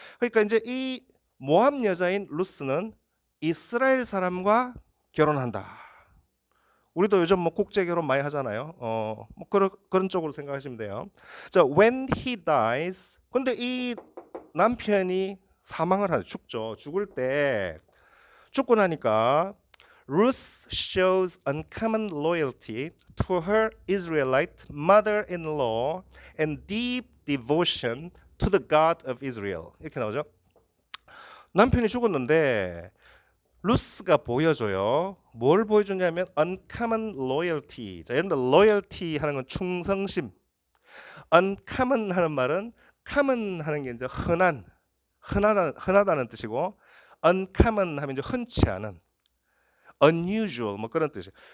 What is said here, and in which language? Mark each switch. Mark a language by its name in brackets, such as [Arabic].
[Korean] 그러니까 이제 이 모압 여자인 루스는 이스라엘 사람과 결혼한다. 우리도 요즘 뭐 국제 결혼 많이 하잖아요. 뭐 그런 쪽으로 생각하시면 돼요. [English] 자, when he dies. [Korean] 근데 이 남편이 사망을 하죠. 죽죠. 죽을 때 죽고 나니까 [English] Ruth shows uncommon loyalty to her Israelite mother-in-law and deep devotion to the God of Israel. [Korean] 이렇게 나오죠. 남편이 죽었는데 루스가 보여줘요. 뭘 보여주냐면 [English] uncommon loyalty. [Korean] 자, 여러분들 loyalty 하는 건 충성심. uncommon 하는 말은 common 하는 게 이제 흔하다는 뜻이고, uncommon 하면 이제 흔치 않은, unusual 뭐 그런 뜻이에요.